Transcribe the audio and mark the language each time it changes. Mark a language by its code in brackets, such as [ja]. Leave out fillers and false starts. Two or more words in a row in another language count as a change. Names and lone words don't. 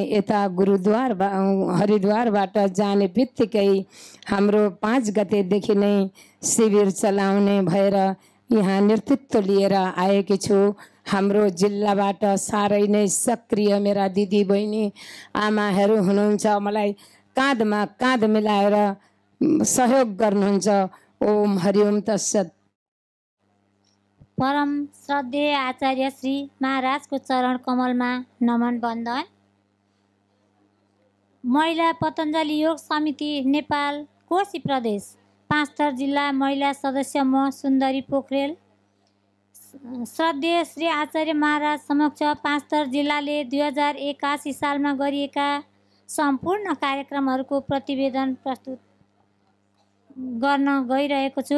[ne] यता गुरुद्वार हरिद्वारबाट जाने बित्तिकै हाम्रो 5 गतेदेखि नै शिविर चलाउने भएर यहाँ नेतृत्व लिएर आएकी छु। हाम्रो जिल्लाबाट साह्रै नै सक्रिय मेरा दिदी बहिनी आमाहरू हुनुहुन्छ, मलाई काँधमा काँध मिलाएर सहयोग गर्नुहुन्छ। [sa] ओम हरिओम तत्सत। [ne] परम श्रद्धेय आचार्य श्री महाराजको चरण कमलमा नमन बन्दन। महिला पतञ्जलि योग समिति नेपाल कोशी प्रदेश पाँचथर जिल्ला महिला सदस्य म सुन्दरी पोखरेल। श्रद्धेय श्री आचार्य महाराज समक्ष पाँचथर जिल्लाले 2081 सालमा गरिएका सम्पूर्ण कार्यक्रमहरूको प्रतिवेदन प्रस्तुत गर्न गइरहेको छु।